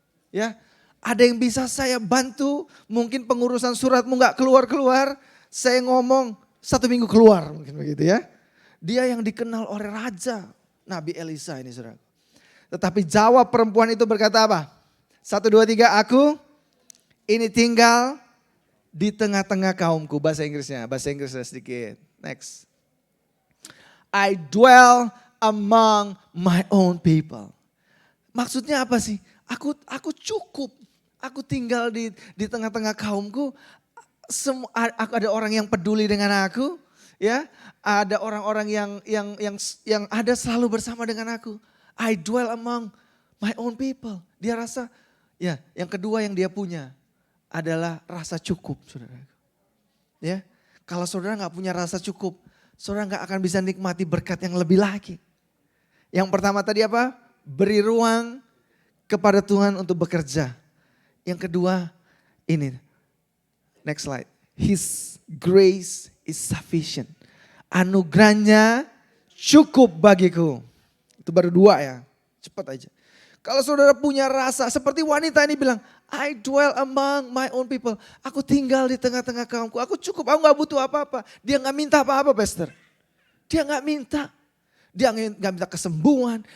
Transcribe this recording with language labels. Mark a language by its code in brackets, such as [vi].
[id] Ya, ada yang bisa saya bantu, mungkin pengurusan suratmu nggak keluar-keluar, saya ngomong 1 minggu keluar, mungkin begitu ya. Dia yang dikenal oleh raja, Nabi Elisa ini, saudara. Tetapi jawab perempuan itu berkata apa? 1, 2, 3, aku ini tinggal di tengah-tengah kaumku. Bahasa Inggrisnya sedikit. [en] Next. I dwell among my own people. [id] Maksudnya apa sih? Aku cukup. Aku tinggal di tengah-tengah kaumku. Aku ada orang yang peduli dengan aku, ya. Ada orang-orang yang ada selalu bersama dengan aku. [en] I dwell among my own people. [id] Dia rasa, ya, yang kedua yang dia punya adalah rasa cukup, saudara. Ya, kalau saudara nggak punya rasa cukup, saudara nggak akan bisa nikmati berkat yang lebih lagi. Yang pertama tadi apa? Beri ruang kepada Tuhan untuk bekerja. Yang kedua, ini, [en] next slide. His grace is sufficient. [id] Anugerahnya cukup bagiku. Itu baru 2 ya, cepat aja. Kalau saudara punya rasa seperti wanita ini bilang, [en] I dwell among my own people. [id] Aku tinggal di tengah-tengah kaumku. Aku cukup, aku gak butuh apa-apa. Dia gak minta apa-apa, pastor. Dia gak minta. Dia gak minta kesembuhan.